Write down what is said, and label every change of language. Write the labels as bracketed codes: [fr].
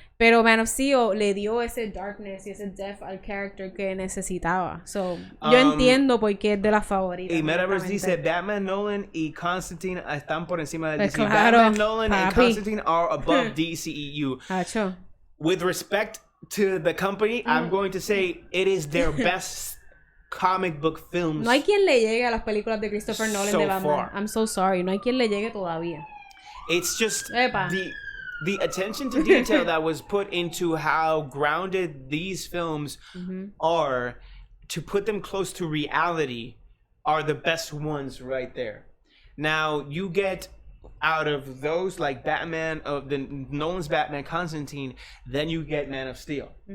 [es] Pero Man of Steel le dio ese [en] darkness [es] y ese [en] depth [es] al [en] character [es] que necesitaba. [en] So, [es] yo entiendo por qué es de las favoritas. Y Metaverse dice, Batman, Nolan y Constantine están por encima del DC. Claro, [en] Batman, Nolan and Constantine are above DCEU. [es] Hacho. [en] With respect to the company, I'm going to say it is their best comic book films. [es] No hay quien le llegue a las películas de Christopher Nolan [en] so [es] de Batman. [en] far. I'm so sorry. [es] No hay quien le llegue todavía. [en] It's just [es] Epa. [en] the attention to detail that was put into how grounded these films are to put them close to reality are the best ones right there. Now you get out of those like Batman of the Nolan's Batman, Constantine, then you get Man of Steel.